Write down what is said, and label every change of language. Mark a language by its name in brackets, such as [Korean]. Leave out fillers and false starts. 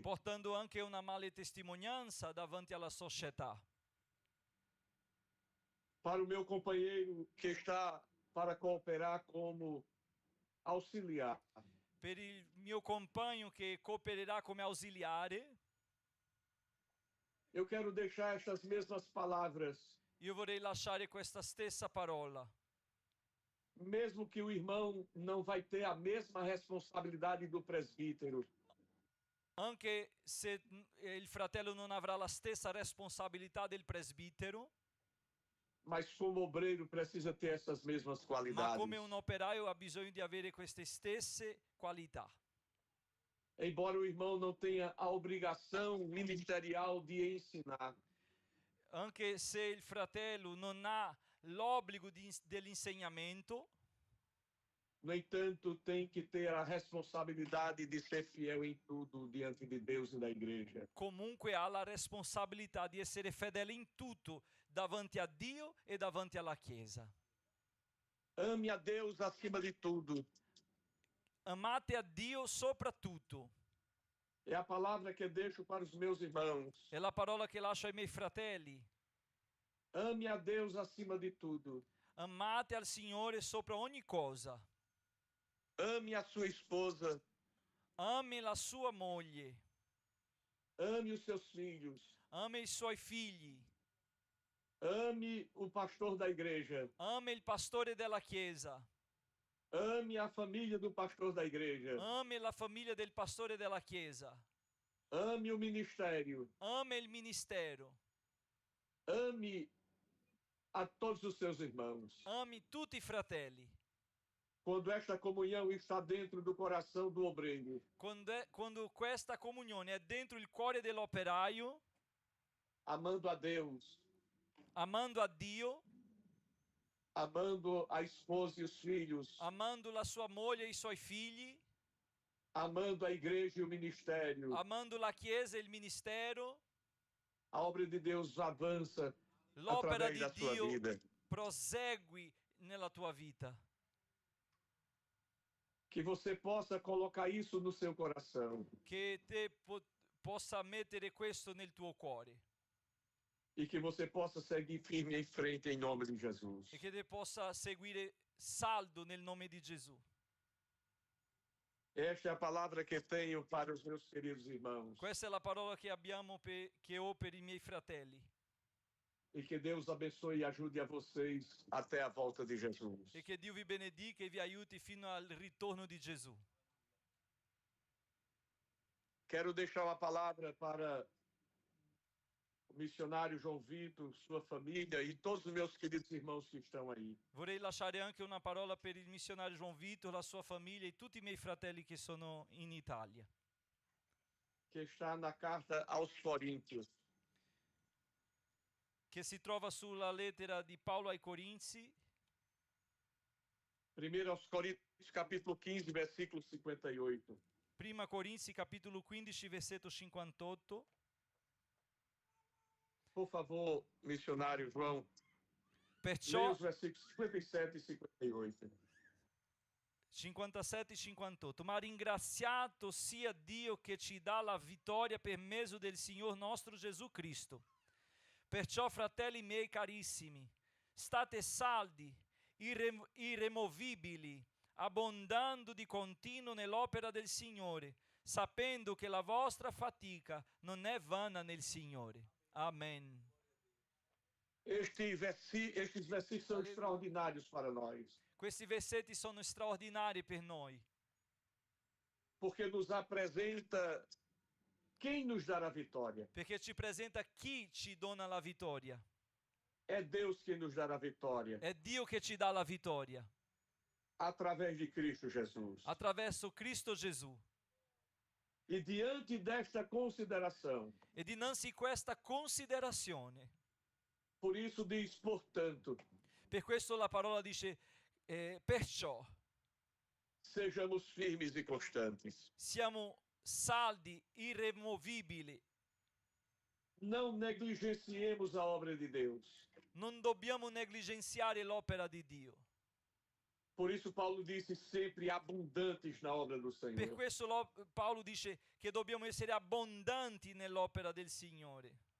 [Italian] Portando anche una male testimonianza davanti alla società. [Portuguese] Para o meu companheiro que está para cooperar como auxiliar. [Italian] Per il mio compagno che coopererà come ausiliare, [Portuguese] eu quero deixar estas mesmas palavras. [Italian] Io vorrei lasciare questa stessa parola. [Portuguese] Mesmo que o irmão não vai ter a mesma responsabilidade do presbítero. [Italian] Anche se il fratello non avrà la stessa responsabilità del presbitero, [Portuguese] mas como obreiro precisa ter essas mesmas qualidades. [Italian] Ma come un operaio ha bisogno di avere queste stesse qualità. [Portuguese] Embora o irmão não tenha a obrigação ministerial de ensinar. [Italian] Anche se il fratello non ha l'obbligo dell'insegnamento, [Portuguese] no entanto, tem que ter a responsabilidade de ser fiel em tudo diante de Deus e da igreja. [Italian] Comunque ha la responsabilità di essere fedele in tutto davanti a Dio e davanti alla Chiesa. [Portuguese] Ame a Deus acima de tudo. [Italian] Amate a Dio soprattutto. [Portuguese] É a palavra que deixo para os meus irmãos. [Italian] È la parola che lascio ai miei fratelli. [Portuguese] Ame a Deus acima de tudo. [Italian] Amate al Signore sopra ogni cosa. [Portuguese] Ame a sua esposa. [Italian] Ame la sua moglie. [Portuguese] Ame os seus filhos. [Italian] Ame i suoi figli. [Portuguese] Ame o pastor da igreja. [Italian] Ame il pastore della Chiesa. [Portuguese] Ame a família do pastor da igreja. [Italian] Ame la famiglia del pastore della Chiesa. [Portuguese] Ame o ministério. [Italian] Ame il ministero. [Portuguese] Ame a todos os seus irmãos. [Italian] Ami tutti i fratelli. [Portuguese] quando esta comunhão está dentro do coração do obreiro, [Italian] quando questa comunione è dentro il cuore dell'operaio, [Portuguese] amando a Deus, [Italian] amando a Dio, [Portuguese] amando a esposa e os filhos, [Italian] amando la sua moglie e i suoi figli, [Portuguese] amando a igreja e o ministério, [Italian] amando la Chiesa e il ministero, [Portuguese] a obra de Deus avança [Italian] l'opera [Portuguese] através [Italian] di [Portuguese] da sua [Italian] Dio [Portuguese] vida. [Italian] prosegui nella tua vita. [Portuguese] Que você possa colocar isso no seu coração [Italian] Che te possa mettere questo nel tuo cuore [Portuguese] e que você possa seguir firme em frente em nome de Jesus. [Italian] e che te possa seguire saldo nel nome di Gesù. [Portuguese] Esta é a palavra que tenho para os meus queridos irmãos. [Italian] Questa è la parola che che ho per i miei fratelli. [Portuguese] E que Deus abençoe e ajude a vocês até a volta de Jesus. [Italian] E che Dio vi benedica e vi aiuti fino al ritorno di Gesù. [Portuguese] Quero deixar uma palavra para o missionário João Vitor, sua família e todos os meus queridos irmãos que estão aí. [Italian] Vorrei lasciare anche una parola per il missionario João Vitor, la sua famiglia e tutti i miei fratelli che sono in Italia. [Portuguese] Que está na carta aos Coríntios. [Italian] Che si trova sulla lettera di Paolo ai Corinzi. [Portuguese] Primeiro aos Coríntios, capítulo 15, versículo 58. [Italian] Prima Corinzi, capitolo 15, versetto 58. [Portuguese] Por favor, missionário João, [Italian] Perciò [Portuguese] leia os versículos 57 e 58. [Italian] 57 e 58. Ma ringraziato sia Dio che ci dà la vittoria per mezzo del Signor nostro Gesù Cristo. Perciò, fratelli miei carissimi, state saldi, irremovibili, abbondando di continuo nell'opera del Signore, sapendo che la vostra fatica non è vana nel Signore. Amen. [Portuguese] Estes versículos são extraordinários para nós, [Italian] Questi versetti sono straordinari per noi, [Portuguese] porque nos apresenta quem nos dará a vitória. [Italian] perché ci presenta chi ci dona la vittoria. [Portuguese] É Deus quem nos dará a vitória, [Italian] È Dio che ci dà la vittoria, [Portuguese] através de Cristo Jesus. [Italian] attraverso Cristo Gesù. [Portuguese] E diante desta consideração, [Italian] E dinanzi questa considerazione, [Portuguese] por isso diz, portanto, [Italian] per questo la parola dice, perciò [Portuguese] sejamos firmes e constantes. [Italian] siamo saldi, irremovibili, [Portuguese] Não negligenciemos a obra de Deus. [Italian] non dobbiamo negligenziare l'opera di Dio. [Portuguese] Por isso Paulo disse sempre abundantes na obra do [Italian] Per [Portuguese] Senhor. [Italian] questo Paolo dice che dobbiamo essere abbondanti nell'opera del Signore,